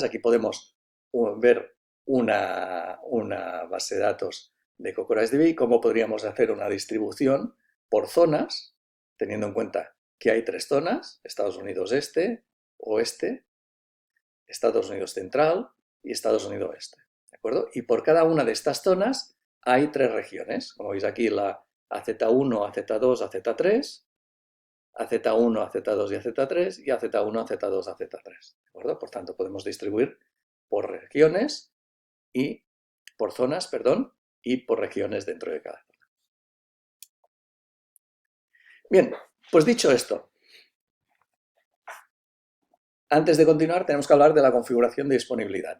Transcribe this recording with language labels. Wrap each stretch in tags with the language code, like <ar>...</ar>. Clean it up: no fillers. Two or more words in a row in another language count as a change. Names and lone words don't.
<es>Aquí podemos ver una base de datos de CockroachDB, cómo podríamos hacer una distribución por zonas, teniendo en cuenta que hay 3 zonas, Estados Unidos Este, Oeste, Estados Unidos Central y Estados Unidos Oeste. ¿De acuerdo? Y por cada una de estas zonas hay 3 regiones. Como veis aquí, la AZ1, AZ2, AZ3, AZ1, AZ2 y AZ3 y AZ1, AZ2, AZ3. ¿De acuerdo? Por tanto, podemos distribuir por regiones y por zonas, perdón, y por regiones dentro de cada zona. Bien, pues dicho esto, antes de continuar tenemos que hablar de la configuración de disponibilidad.</es>